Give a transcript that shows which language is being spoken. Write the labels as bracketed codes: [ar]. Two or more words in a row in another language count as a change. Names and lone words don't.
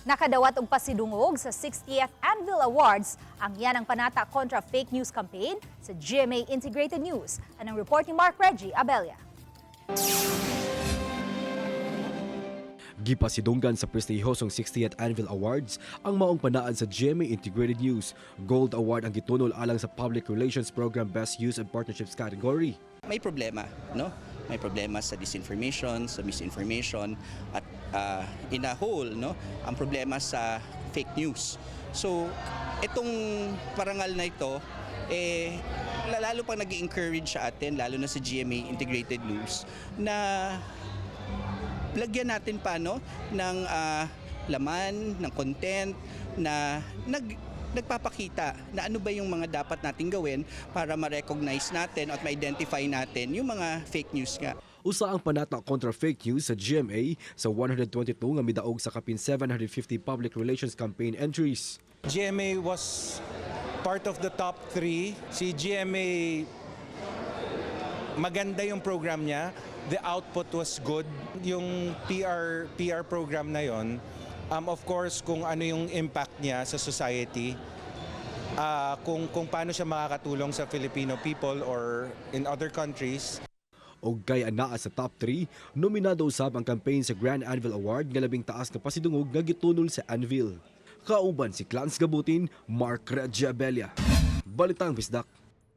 [ceb] Nakadawat og pasidungog sa 60th Anvil Awards ang yan ang Panata Kontra-Fake News campaign sa GMA Integrated News. Anong report ni Mark Reggie Abella. Gipasidunggan sa prestihosong 60th Anvil Awards ang maong panaan sa GMA Integrated News. Gold Award ang gitunol alang sa Public Relations Program Best Use and Partnerships category. [tl] May problema, no? May problema sa disinformation, sa misinformation at [en] in a whole, [tl] no? Ang problema sa [en] fake news. [tl] So, itong parangal na ito lalo pang nag-encourage sa atin, lalo na sa GMA Integrated News na lagyan natin pa ng laman, ng content na nagpapakita na ano ba yung mga dapat nating gawin para ma-recognize natin at ma-identify natin yung mga [en] fake news [tl] nga. [ceb] Usa ang Panata Kontra-Fake News sa GMA sa 122 nga midaog sa kapin 750 [en] public relations campaign entries. GMA was part of the top 3. [tl] Si GMA, maganda yung program niya. [en] The output was good. [tl] Yung PR program na yon, [en] of course, [tl] kung ano yung impact niya sa society, kung paano siya makakatulong sa [en] Filipino people or in other countries. [ceb] O gaya naa sa top 3, nominado usab ang campaign sa Grand Anvil Award nga labing taas nga pasidungog nga gitunol sa Anvil. Kauban si Clans Gabutin, Mark Reggie Abella. Balitang Bisdak.